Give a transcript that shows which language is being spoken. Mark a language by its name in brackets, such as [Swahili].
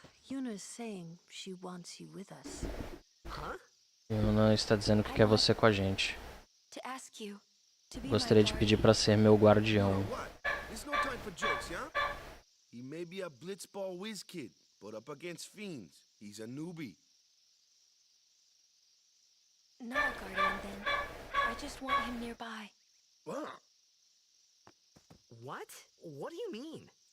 [English] Yuna's saying she wants you with us. Huh? [Portuguese] Yuna está dizendo que quer você com a gente. [English] To ask you to be my [Portuguese] Gostaria de [English] guard. [Portuguese] pedir pra ser meu guardião. [English] What? There's no time for jokes, yeah? He may be a blitzball whiz kid, but up against fiends, he's a newbie. Not a guardian then. I just want him nearby. What? What? What do you mean?